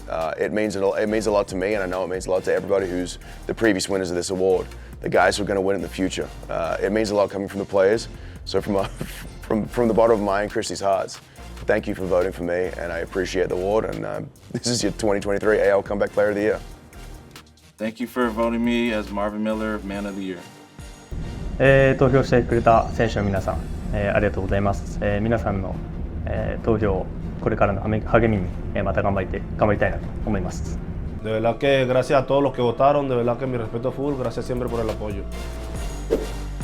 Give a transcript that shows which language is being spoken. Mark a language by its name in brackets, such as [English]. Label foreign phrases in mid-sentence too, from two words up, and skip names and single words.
[English] It means a lot to me, and I know it means a lot to everybody who's the previous winners of this award, the guys who are going to win in the future. It means a lot coming from the players, so from the bottom of my and Christy's hearts. Thank you for voting for me, and I appreciate the award, and this is your 2023 AL Comeback Player of the Year. Thank you for voting me as Marvin Miller Man of the Year. [Japanese] 投票してくれた選手の皆さん、ありがとうございます。皆さんの、投票をこれからの励みに、また頑張りたいなと思います。 [Spanish] De verdad que gracias a todos los que votaron, de verdad que mi respeto full, gracias siempre por el apoyo.